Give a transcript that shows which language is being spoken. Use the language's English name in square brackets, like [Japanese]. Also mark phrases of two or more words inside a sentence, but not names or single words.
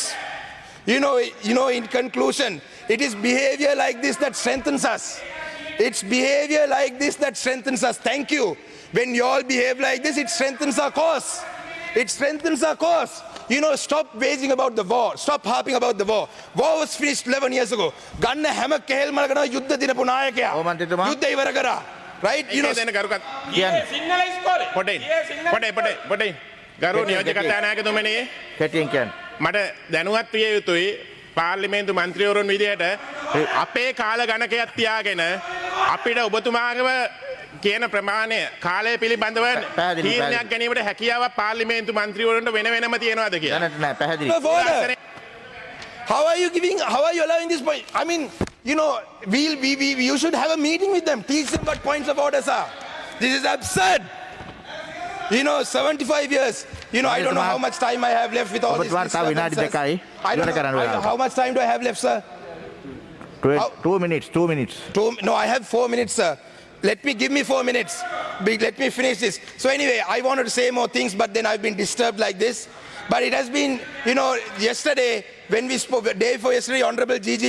[English] In conclusion, it is behavior like this that strengthens us. It's behavior like this that strengthens us. Thank you. When you all behave like this, it strengthens our cause. It strengthens our cause. Stop waging about the war. Stop harping about the war. War was finished 11 years ago. [Sinhala] Ganna හැම කෙහෙල්ම ගනවා යුද්ධ දිනපු නායකයා. ඔව් මන්ත්‍රීතුමා. යුද්ධ ඉවර කරා. Right? දෙන්න කරුකත් කියන්න. සිංහල ඉස්කෝලේ පොඩේ ගරු නියෝජ්‍ය කතානායකතුමනි කෙටියෙන් කියන්න. මට දැනුවත් විය යුතුයි පාර්ලිමේන්තු මන්ත්‍රීවරුන් විදිහට අපේ කාල ගණකයක් තියාගෙන අපිට ඔබතුමාගේව කියන ප්‍රමාණය කාලය පිළිබඳව තීරණයක් ගැනීමට හැකියාවක් පාර්ලිමේන්තු මන්ත්‍රීවරුන්ට වෙන වෙනම තියෙනවද කියලා. දැනට නෑ පැහැදිලි. [English] of order. How are you allowing this point? I mean, you should have a meeting with them. Teach them what points of orders are. This is absurd. 75 years. I don't know how much time I have left with all this. [Sinhala] ඔබතුමාට තව විනාඩි දෙකයි. [English] I don't [Sinhala] ඉවර කරන්න [English] know. [Sinhala] වෙලාව. [English] How much time do I have left, sir? 2 minutes. No, I have 4 minutes, sir. Give me 4 minutes. Let me finish this. So anyway, I wanted to say more things, but then I've been disturbed like this. But it has been, yesterday, when we spoke, the day before yesterday, Honorable G.G.